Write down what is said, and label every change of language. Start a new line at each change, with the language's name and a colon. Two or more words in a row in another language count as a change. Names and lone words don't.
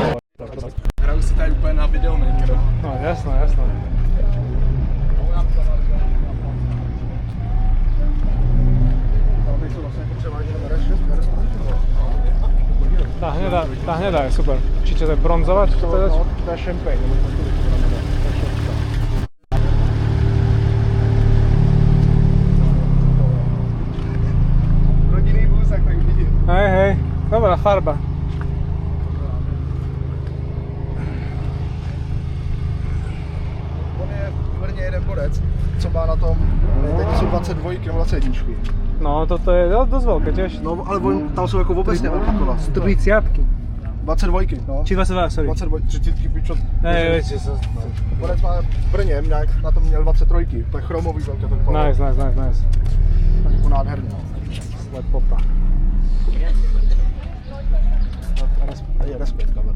Slovak: Hrajú si tady úplne na videomaker. No jasné. Tá hnedá je super. Či čo to je bronzová, či to povedať? To je champagne.
Czech: Rodinný vůz, jak tak vidím.
Slovak: Hej, dobrá farba.
Czech: On je v Brně jeden borec, co má na tom, teď jsou 22 nebo 21.
Slovak: No toto je dosť veľké tiež. No,
Czech: ale tam jsou jako obecně velký kola. 30-ky. 22, no.
Slovak: Či 22, sorry. 22, 30 pičo. Hej, viete, že
Czech: Borec má v Brně, nějak na tom měl 23, to je chromový velké to kolo. Nice. Tak jako nádherný.
Slovak: Lepota. Je respekt, kamerma.